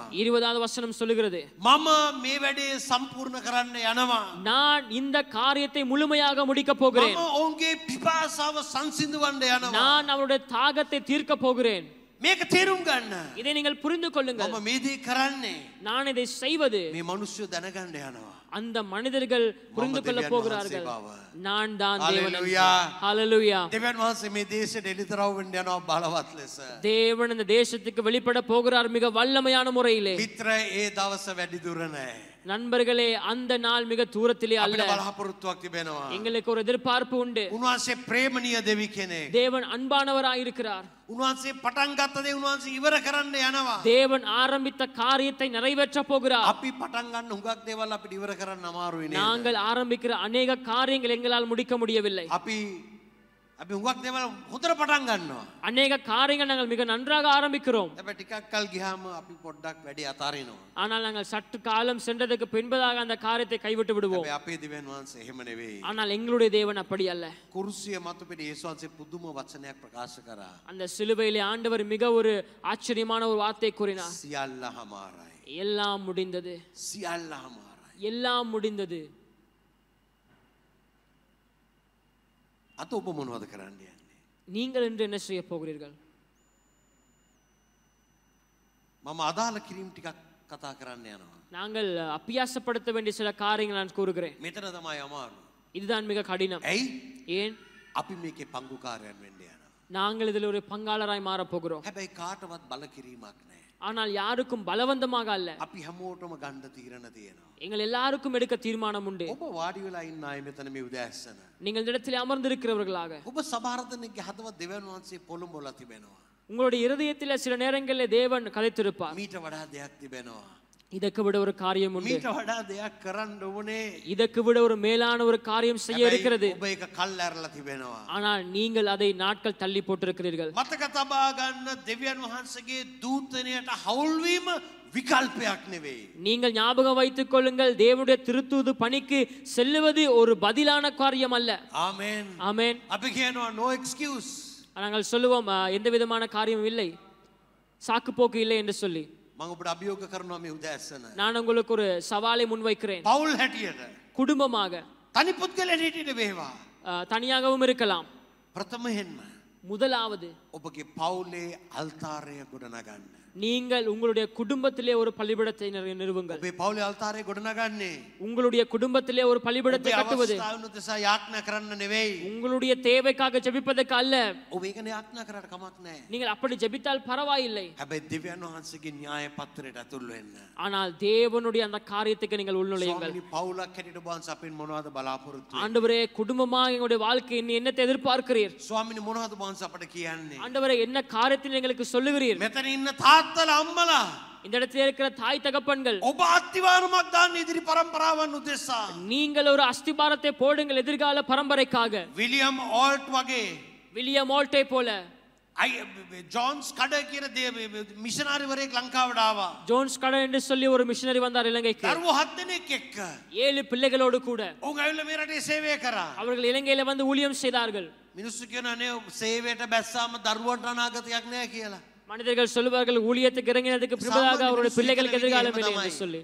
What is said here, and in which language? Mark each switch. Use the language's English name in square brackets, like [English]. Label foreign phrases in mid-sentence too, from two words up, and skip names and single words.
[Tamil] 20வது வசனம் சொல்லுகிறது, [Sinhala] මම මේ වැඩේ සම්පූර්ණ කරන්න යනවා. [Tamil] நான் இந்த காரியத்தை முழுமையாக முடிக்க போகிறேன். [Sinhala] මම ඔවුන්ගේ පිපාසාව සංසිඳවන්න යනවා. [Tamil] நான் அவருடைய தாகத்தை தீர்க்க போகிறேன். [Sinhala] මේක තේරුම් ගන්න. [Tamil] இதை நீங்கள் புரிந்து கொள்ளுங்கள். [Sinhala] මම මේ දේ කරන්නේ [Tamil] நான் இதை செய்வது [Sinhala] මේ මිනිස්සු දැනගන්න යනවා. [Tamil] அந்த மனிதர்கள் புரிந்து கொள்ள [Sinhala] දෙවියන් [Tamil] போகிறார்கள். [Sinhala] වහන්සේ බව. [Tamil] நான் தான் தேவன். [Sinhala] Hallelujah. [Tamil] ஹalleluya. [Sinhala] දෙවියන් වහන්සේ මේ දේශයට එළිතරව් වෙන්න යනවා බලවත් ලෙස. [Tamil] தேவன் இந்த தேசத்துக்கு வெளிப்பட போகிறார் மிக வல்லமையான முறையிலே. [Sinhala] මිත්‍ර ඒ දවස වැඩි දුර නැහැ. [Tamil] நண்பர்களே, அந்த நாள் மிக தூரத்திலே அல்ல. [Sinhala] අපිට බලාපොරොත්තුවක් තිබෙනවා. [Tamil] எங்களுக்கு ஒரு எதிர்பார்ப்பு உண்டு. [Sinhala] උන්වහන්සේ ප්‍රේමණීය දෙවි කෙනෙක්. [Tamil] தேவன் அன்பானவராய் இருக்கிறார். [Sinhala] උන්වහන්සේ පටන් ගත්ත දේ උන්වහන්සේ ඉවර කරන්න යනවා. [Tamil] தேவன் ஆரம்பித்த காரியத்தை நிறைவேற்ற போகிறார். [Sinhala] අපි පටන් ගන්න හුඟක් දේවල් අපිට ඉවර කරන්න අමාරුයි නේද? [Tamil] நாங்கள் ஆரம்பிக்கிற அநேக காரியங்கள் எங்களால் முடிக்க முடியவில்லை. [Sinhala] අපි හුඟක් දේවල් හොඳට පටන් ගන්නවා. [Tamil] அநேக காரியங்கள் நாங்கள் மிக நன்றாக ஆரம்பிக்கிறோம். [Sinhala] හැබැයි ටිකක් කල් ගියාම අපි පොඩ්ඩක් වැඩි අතාරිනවා. [Tamil] ஆனால் நாங்கள் சற்று காலம் சென்றதுக்கு பின்பதாக அந்த காரியத்தை கைவிட்டு விடுவோம். [Sinhala] හැබැයි අපේ දෙවියන් වහන්සේ එහෙම නෙවෙයි. [Tamil] ஆனால் எங்களுடைய தேவன் அப்படி அல்ல. [Sinhala] කුරුසිය මත පිට යේසුස් වහන්සේ පුදුම වචනයක් ප්‍රකාශ කරා. [Tamil] அந்த சிலுவையிலே ஆண்டவர் மிக ஒரு ஆச்சரியமான ஒரு வார்த்தை கூறினார். [Sinhala] සියල්ල හමාරයි. [Tamil] எல்லாம் முடிந்தது. [Sinhala] සියල්ල හමාරයි. [Tamil] எல்லாம் முடிந்தது. [Sinhala] අත ඔබ මොනවද කරන්න යන්නේ? [Tamil] நீங்கள் என்று என்ன செய்ய போகிறீர்கள்? [Sinhala] මම අදාළ කිරීම ටිකක් කතා කරන්න යනවා. [Tamil] நாங்கள் அபியாசப்படுத்த வேண்டிய சில காரியங்கள் நான் கூறுகிறேன். [Sinhala] මෙතන තමයි අමාරු. [Tamil] இதுதான் மிக கடினம். [Sinhala] ඇයි? [Tamil] ஏன்? [Sinhala] අපි මේකේ පංගුකාරයන් වෙන්න යනවා. [Tamil] நாங்கள் இதில் ஒரு பங்காளராய் மாறப் போகிறோம். [Sinhala] හැබැයි කාටවත් බල කිරීමක් නැහැ. [Tamil] ஆனால் யாருக்கும் பலவந்தமாக அல்ல. [Sinhala] අපි හැමෝටම ගන්න තීරණ තියෙනවා. [Tamil] எங்கள் எல்லாருக்கும் எடுக்க தீர்மானம் உண்டு. [Sinhala] ඔබ වාඩි වෙලා ඉන්න අය මෙතන මේ උදෑසන. [Tamil] நீங்கள் இந்த இடத்தில் අமர்ந்திருக்கிறவர்களாக [Sinhala] ඔබ සභාරතනෙක්ගේ හදවත් දෙවියන් වහන්සේ පොළඹවලා තිබෙනවා. [Tamil] உங்களுடைய இருதயத்தில் சில நேரங்களில் தேவன் கதைத்திருப்பார். [Sinhala] මීට වඩා දෙයක් තිබෙනවා. [Tamil] இதற்கு விட ஒரு காரியம் உண்டு. [Sinhala] මීට වඩා දෙයක් කරන්න ඕනේ. [Tamil] இதற்கு விட ஒரு மேலான ஒரு காரியம் செய்ய இருக்கிறது. [Sinhala] ඔබ ඒක කල් ඇරලා තිබෙනවා. [Tamil] ஆனால் நீங்கள் அதை நாட்கள் தள்ளி போட்டிருக்கிறீர்கள். [Sinhala] මතක තබා ගන්න දෙවියන් වහන්සේගේ දූතණයට හවුල් වීම විකල්පයක් නෙවෙයි. [Tamil] நீங்கள் ஞாபகம் வைத்துக் கொள்ளுங்கள், தேவனுடைய திருத்தூது பணிக்கு செல்லுவது ஒரு பதிலான காரியம் அல்ல. [Sinhala] ආමෙන්. [Tamil] ஆமென். [Sinhala] අපි කියනවා [English] no excuse. [Tamil] நாங்கள் சொல்லுவோம் எந்த விதமான காரியமும் இல்லை, சாக்கு போக்கு இல்லை என்று சொல்லி. [Sinhala] මම ඔබට අභියෝග කරනවා මේ උදෑසන. [Tamil] நான் உங்களுக்கு ஒரு சவாலை முன்வைக்கிறேன். [Sinhala] පවුල් හැටියට [Tamil] குடும்பமாக, [Sinhala] තනි පුද්ගලයන් හිටියට වේවා. [Tamil] தனியாகவும் இருக்கலாம். [Sinhala] ප්‍රථමයෙන්ම [Tamil] முதலாவது [Sinhala] ඔබගේ පවුලේ අල්තාරය ගොඩනගන්න. [Tamil] நீங்கள் உங்களுடைய குடும்பத்திலே ஒரு பலிபீடத்தை நிறுவுங்கள். [Sinhala] ඔබේ පවුලේ අල්තාරය ගොඩනගන්නේ [Tamil] உங்களுடைய குடும்பத்திலே ஒரு பலிபீடத்தை [Sinhala] ඔබේ [Tamil] கட்டுவது [Sinhala] අවස්ථාවන උදෙසා යාඥා කරන්න නෙවෙයි. [Tamil] உங்களுடைய தேவைக்காக ஜெபிப்பதற்கு அல்ல. [Sinhala] ඔබ ඒක යාඥා කරාට කමක් නැහැ. [Tamil] நீங்கள் அப்படி ஜெபித்தால் பரவாயில்லை. [Sinhala] හැබැයි දෙවියන් වහන්සේගේ න්‍යාය පත්‍රයට ඇතුල් වෙන්න. [Tamil] ஆனால் தேவனுடைய அந்த காரியத்துக்கு நீங்கள் உள்நுழையுங்கள். [Sinhala] ස්වාමීනි පවුලක් හැටියට ඔබ අපෙන් මොනවද බලාපොරොත්තු වෙන්නේ? [Tamil] ஆண்டவரே, குடும்பமாக எங்களுடைய வாழ்க்கை நீ என்னத்தை எதிர்பார்க்கிறீர்? [Sinhala] ස්වාමීනි මොනවද ඔබ අපට කියන්නේ? [Tamil] ஆண்டவரே, என்ன காரியத்தை எங்களுக்கு சொல்லுகிறீர்? [Sinhala] මෙතන ඉන්න තාත්තලා අම්මලා [Tamil] இந்த இடத்தில் இருக்கிற தாய் தகப்பன்கள், [Sinhala] ඔබ අත්තිවාරමක් දාන්න ඉදිරි පරම්පරාවන් උදෙසා. [Tamil] நீங்கள் ஒரு அஸ்திபாரத்தை போடுங்கள் எதிர்கால பரம்பரைக்காக. [Sinhala] විලියම් ඕල්ට් වගේ [Tamil] வில்லியம் ஓல்ட்டை போல, [Sinhala] ජෝන්ස් කඩ කියන මිෂනාරිවරයෙක් ලංකාවට ආවා. [Tamil] ஜோன்ஸ் கடன் என்று சொல்லி ஒரு மிஷனரி வந்தார் இலங்கைக்கு. [Sinhala] දරුවෝ 7 දෙනෙක් එක්ක. [Tamil] 7 பிள்ளைகளோடு கூட [Sinhala] උන් ඇවිල්ලා මේ රටේ සේවය කරා. [Tamil] அவர்கள் இலங்கையில வந்து ஊழியம் செய்தார்கள். [Sinhala] මිනිස්සු කියනවා නේ සේවයට බැස්සාම දරුවන්ට අනාගතයක් නැහැ කියලා. [Tamil] மனிதர்கள் சொல்லுவார்கள், ஊழியத்துக்கு இறங்கினதுக்கு பிறகு அவருடைய பிள்ளைகளுக்கு எதிர்காலம் இல்லை என்று சொல்லி.